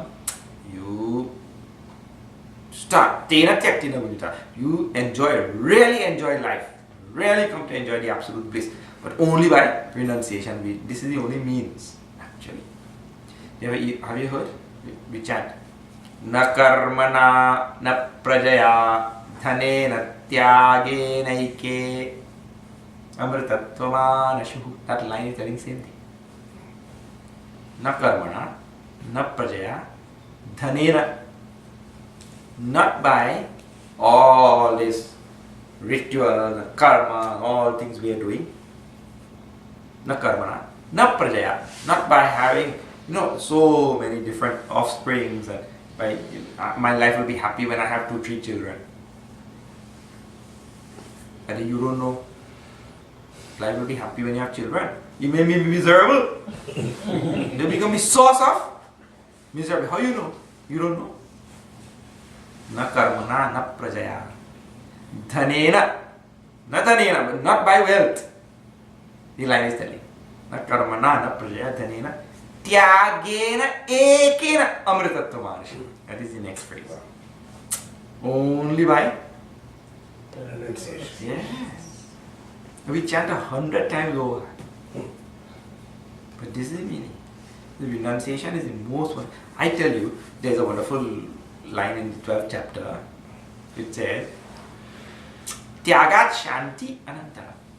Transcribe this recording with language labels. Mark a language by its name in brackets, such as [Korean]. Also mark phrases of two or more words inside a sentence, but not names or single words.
[English] You start, you really enjoy life, really come to enjoy the absolute bliss, but only by renunciation. This is the only means, actually. Have you heard? We chant, [Sanskrit] न कर्मणा न प्रजया धने न त्यागे नैके अमृतत्वम नशुहु. [English] That line is telling the same thing. [Sanskrit] न कर्मणा न प्रजया धनेन. [English] Not by all this ritual, karma, all things we are doing. [Sanskrit] न कर्मणा, न प्रजया. [English] Not by having, so many different offsprings and by my life will be happy when I have 2-3 children. And you don't know. Life will be happy when you have children. You may be miserable. They become the source of misery. How you know? You don't know. [Sanskrit] न कर्मणा न प्रजया धनेन, न धनेन, [English] but not by wealth. The line is telling. [Sanskrit] न कर्मणा न प्रजया धनेन त्यागेन एकेन अमृतत्वम. [English] That is the next phrase. Only by renunciation. Yes. We chant 100 times over. But this is the meaning. The renunciation is the most one. I tell you, there is a wonderful line in the 12th chapter which says [Sanskrit] त्यागात् शान्ति अनन्तर.